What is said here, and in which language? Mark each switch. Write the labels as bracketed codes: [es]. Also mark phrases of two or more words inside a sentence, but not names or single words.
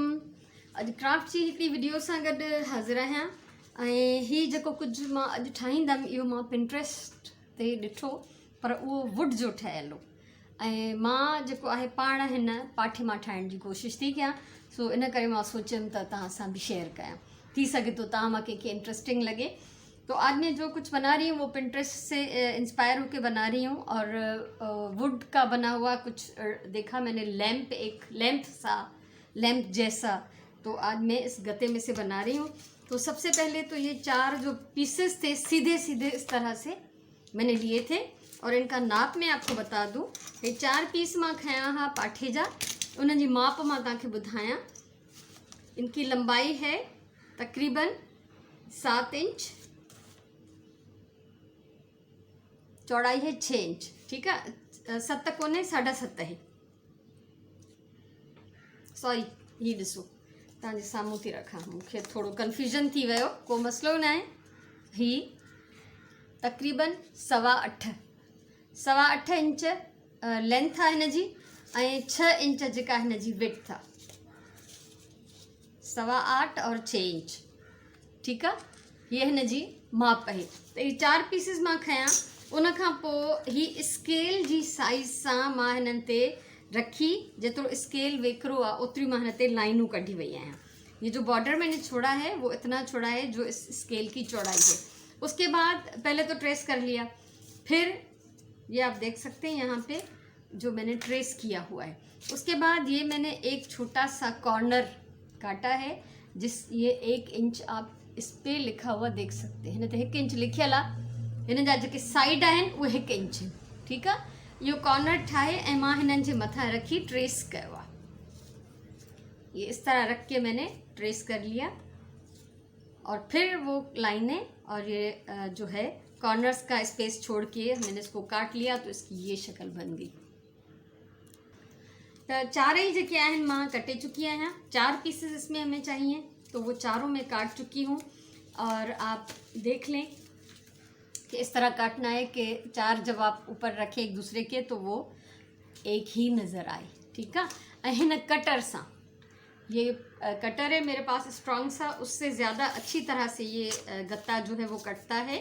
[sd] अॼु क्राफ्ट जी हिकिड़ी वीडियो सां गॾु हाज़िर आहियां ऐं हीअ जेको कुझु मां अॼु ठाहींदमि इहो मां पिंट्रेस्ट ते ॾिठो, पर उहो वुड जो ठहियलु हो ऐं मां जेको आहे पाण हिन पाठे मां ठाहिण जी कोशिशि थी कयां। सो इन करे मां सोचियमि त तव्हां सां बि शेयर कयां, थी सघे तो तव्हां मां कंहिंखे इंटरेस्टिंग लगे। [hi] तो आज मैं जो कुछ बना रही हूँ वो पिंट्रेस्ट से इंस्पायर होकर बना रही हूँ और वुड का बना हुआ कुछ देखा मैंने, लैंप जैसा। तो आज मैं इस गत्ते में से बना रही हूँ। तो सबसे पहले तो ये 4 जो पीसेस थे सीधे सीधे इस तरह से मैंने लिए थे और इनका नाप मैं आपको बता दूँ। [sd] ये 4 पीस मां खया हाँ पाठे जा, उन जी माप मां तव्हांखे ॿुधायां। [hi] इनकी लंबाई है तकरीबन 7 इंच, चौड़ाई है 6 इंच। ठीक है, 7 कोने 7.5 है। [sd] सॉरी, ये ॾिसो तव्हांजे साम्हूं थी रखां, मूंखे थोड़ो कन्फ्यूजन थी वियो, को मसलो न आहे। ही तकरीबन 8.25 इंच लेंथ आहे हिन जी ऐं 6 इंच जेका हिन जी विड्थ आहे, 8.25 और 6 इंच। ठीक आहे, ये हिन जी माप है। तो ये 4 पीसिस मां खयां, उन खां पोइ ही स्केल जी साइज़ सां मां हिननि ते रखी, जेतिरो स्केल वेकरो आहे ओतिरी मां हिन ते लाइनूं कढी वई आहियां। [hi] ये जो बॉर्डर मैंने छोड़ा है वो इतना छोड़ा है जो इस स्केल की चौड़ाई है। उसके बाद पहले तो ट्रेस कर लिया, फिर ये आप देख सकते हैं यहाँ पे जो मैंने ट्रेस किया हुआ है। उसके बाद ये मैंने एक छोटा सा कॉर्नर काटा है, ये 1 इंच आप इस पे लिखा हुआ देख सकते हैं। [sd] हिन ते 1 इंच लिखियल आहे, हिन जा जेके साइड आहिनि उहे 1 इंच। ठीकु आहे, इहो कॉर्नर ठाहे ऐं मां हिननि जे मथां रखी ट्रेस कयो आहे। [hi] ये इस तरह रख के मैंने ट्रेस कर लिया और फिर वो लाइनें और ये जो है कॉर्नर्स का स्पेस छोड़ के मैंने इसको काट लिया, तो इसकी ये शक्ल बन गई। [sd] तो 4 ही जेके आहिनि मां कटे चुकी आहियां। [hi] 4 पीसेस इसमें हमें चाहिए, तो वो चारों मैं काट चुकी हूँ। और आप देख लें कि इस तरह काटना है कि 4 जब आप ऊपर रखें एक दूसरे के तो वो एक ही नज़र आए। ठीक है, [sd] हिन कटर सा, [hi] ये कटर है मेरे पास स्ट्रॉन्ग सा, उससे ज़्यादा अच्छी तरह से ये गत्ता जो है वो कटता है।